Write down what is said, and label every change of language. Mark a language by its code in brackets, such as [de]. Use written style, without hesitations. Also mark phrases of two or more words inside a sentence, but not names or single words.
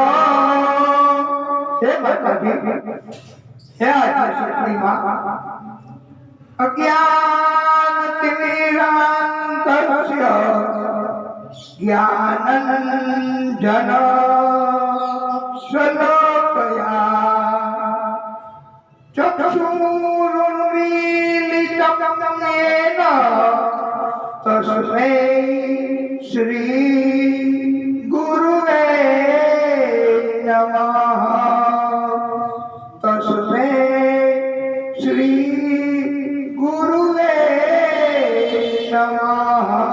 [gu] હે માતાજી, હે આદ્યશક્તિમાં [sa] અજ્ઞાન તિમિરાંતસ્ય જ્ઞાનંજન શલોકયા ચક્ષુરુન્મીલિતમ तस्मै श्री गुरुवे नमः। तस्मै श्री गुरुवे नमः।